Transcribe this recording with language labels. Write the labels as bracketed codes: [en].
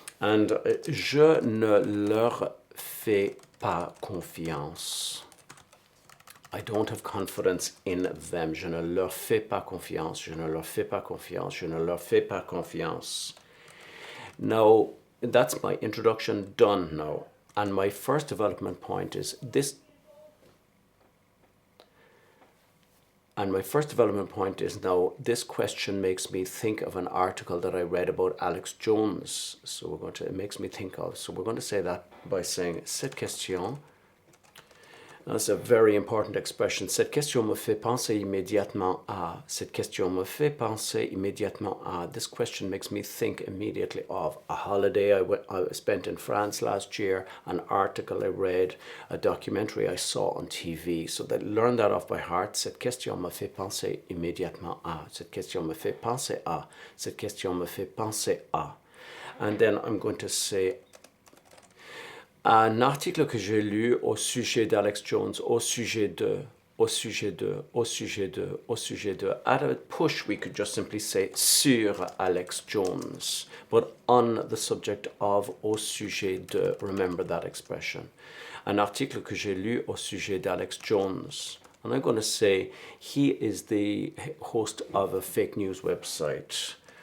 [fr] And je ne leur fais pas confiance. [en] I don't have confidence in them. [fr] Je ne leur fais pas confiance. Je ne leur fais pas confiance. Je ne leur fais pas confiance. [en] Now, that's my introduction done now. And my first development point is this. And my first development point is now this question makes me think of an article that I read about Alex Jones. So it makes me think of. So we're going to say that by saying [fr] cette question. [en] That's a very important expression. [fr] Cette question me fait penser immédiatement à. Cette question me fait penser immédiatement à. [en] This question makes me think immediately of a holiday I spent in France last year, an article I read, a documentary I saw on TV. So that learn that off by heart. [fr] Cette question me fait penser immédiatement à. Cette question me fait penser à. Cette question me fait penser à. [en] And then I'm going to say [fr] un article que j'ai lu au sujet d'Alex Jones, au sujet de. [en] At a push, we could just simply say [fr] sur Alex Jones, [en] but on the subject of [fr] au sujet de, [en] remember that expression. [fr] Un article que j'ai lu au sujet d'Alex Jones. [en] And I'm going to say he is the host of a fake news website.